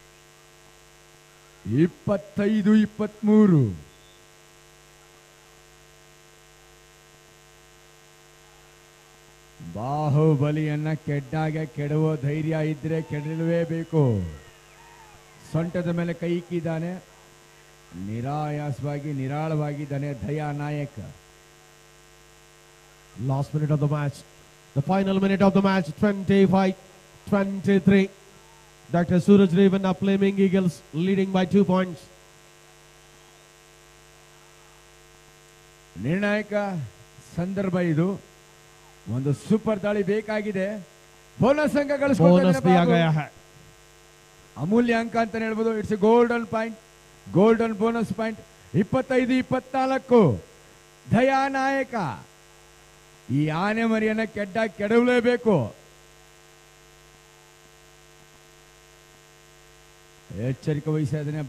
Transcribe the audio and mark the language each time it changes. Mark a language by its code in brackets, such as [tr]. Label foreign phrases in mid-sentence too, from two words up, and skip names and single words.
[kn] 25-23 ಬಾಹುಬಲಿಯನ್ನ ಕೆಡ್ಡಾಗೆ ಕೆಡುವ ಧೈರ್ಯ ಇದ್ರೆ ಕೆಡಲೇಬೇಕು. ಸೊಂಟದ ಮೇಲೆ ಕೈ ಇಕ್ಕಿದ್ದಾನೆ. ನಿರಾಯಾಸವಾಗಿ ನಿರಾಳವಾಗಿದ್ದಾನೆ ದಯಾ ನಾಯಕ್. [en] Last minute of the match. The final minute of the match. 25-23. Dr. Suraj Revanna Flaming Eagles leading by 2 points. [kn] ನಿರ್ಣಾಯಕ ಸಂದರ್ಭ ಇದು. ಒಂದು ಸೂಪರ್ ದಾಳಿ ಬೇಕಾಗಿದೆ. ಬೋನಸ್ ಅಂಕ [hi] Bonus दिया गया है. [kn] ಅಮೂಲ್ಯ ಅಂಕ ಅಂತ ಹೇಳ್ಬೋದು. [en] it's golden point, golden bonus point. [kn] 25-24 ದಯಾ ನಾಯಕ ಈ ಆನೆ ಮರಿಯನ್ನ ಕೆಡವಲೇಬೇಕು. ಎಚ್ಚರಿಕೆ ವಹಿಸ್ತಾ ಇದ್ದಾನೆ.